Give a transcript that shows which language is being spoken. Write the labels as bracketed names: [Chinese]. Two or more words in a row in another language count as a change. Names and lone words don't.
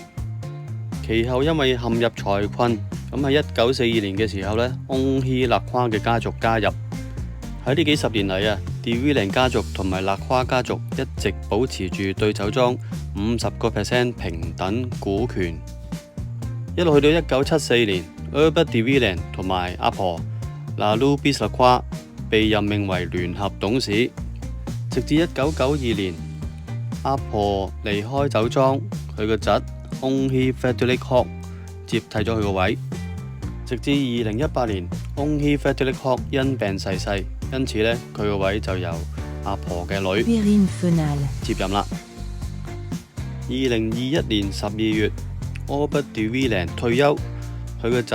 [Cantonese] 其後因為陷入財困，咁喺1942年嘅時候呢，翁希勒夸嘅家族加入。喺呢幾十年嚟啊 ，De Villiers 家族同埋勒夸家族一直保持住對酒莊50% 平等股權，一路去到1974 年。Herbert de Villiers 同埋阿婆 Lalou Bislecroix 被任命為聯合董事，直至1992年，阿婆離開酒莊，佢個侄 Henri Frédéric Hoc 接替咗佢個位，直至2018年 Henri Frédéric Hoc 因病逝世，因此呢，佢個位就由阿婆嘅女接任啦。2021年12月 Albert de Villiers 退休。佢個侄